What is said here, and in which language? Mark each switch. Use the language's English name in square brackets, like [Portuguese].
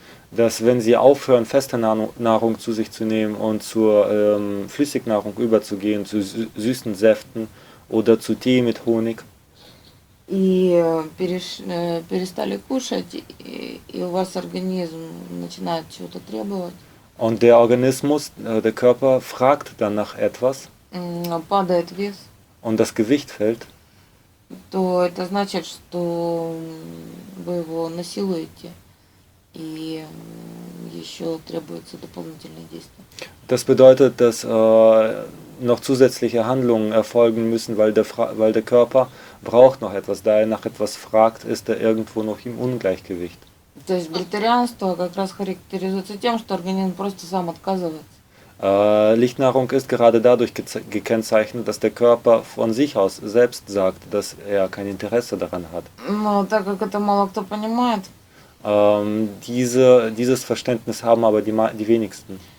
[German] dass wenn sie aufhören, feste Nahrung zu sich zu nehmen und zur Flüssignahrung überzugehen, zu süßen Säften oder zu Tee mit Honig, [Russian] И перестали кушать, и у вас организм начинает чего-то требовать, [German] und der Organismus, der Körper fragt dann nach etwas [Russian] падает вес, [German] und das Gewicht fällt, [Russian] то это значит, что вы его насилуете, и еще требуется дополнительные действия. [German] das bedeutet, dass noch zusätzliche Handlungen erfolgen müssen, weil der Körper braucht noch etwas. Da er nach etwas fragt, ist er irgendwo noch im Ungleichgewicht. [Russian] То есть бритарианство как раз характеризуется тем, что организм просто сам отказывается. [German] Lichtnahrung ist gerade dadurch gekennzeichnet, dass der Körper von sich aus selbst sagt, dass er kein Interesse daran hat. [Russian] Но так как это мало кто понимает, [German] Dieses Verständnis haben aber die wenigsten.